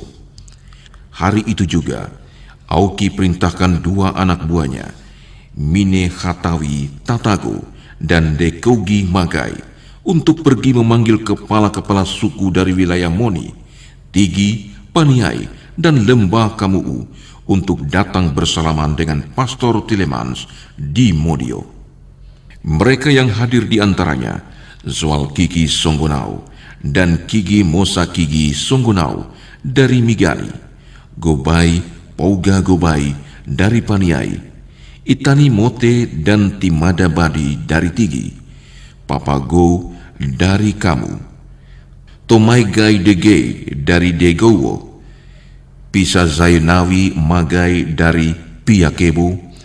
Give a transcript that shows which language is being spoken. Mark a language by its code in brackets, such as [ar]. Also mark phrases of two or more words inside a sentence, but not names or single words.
[id] Hari itu juga, Auki perintahkan 2 anak buahnya, Mine Hatawi Tatago dan Dekogi Magai, untuk pergi memanggil kepala-kepala suku dari wilayah Moni, Tigi, Paniai, dan Lembah Kamuu untuk datang bersalaman dengan Pastor Telemans di Modio. Mereka yang hadir di antaranya Zwal Kiki Songgonau dan Kigi Mosa Kigi Songgonau dari Migari, Gobai Pouga Gobai dari Paniai, Itani Mote dan Timada Badi dari Tigi, Papago dari Kamu, Tomaigai Dege dari Degowo, Pisa Zainawi Magai dari Piakebo,